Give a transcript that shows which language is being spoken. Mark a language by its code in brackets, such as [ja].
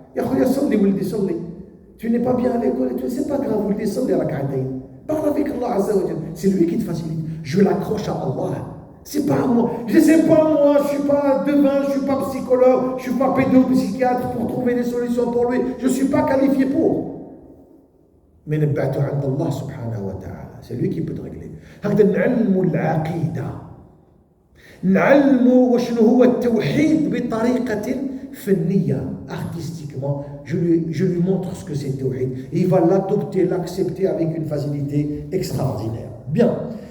[ar] Ya khoya salli wuldi salli. [fr] Tu n'es pas bien à l'école et tout, c'est pas grave, [ar] wuldi salli rak'atayn. [fr] Parle avec Allah azza wa jalla. C'est lui qui te facilite. Je l'accroche à Allah. C'est pas moi. Je sais pas moi, je suis pas devin, je suis pas psychologue, je suis pas pédopsychiatre pour trouver des solutions pour lui. Je suis pas qualifié pour. [ar] mais نبعته عند الله سبحانه وتعالى. [fr] C'est lui qui peut te régler. [ar] هكذا نعلموا العقيدة، نعلموا وشنو هو التوحيد بطريقة فنية artistiquement. [fr] Je lui montre ce que c'est le tawhid. Et il va l'adopter, l'accepter avec une facilité extraordinaire. Bien.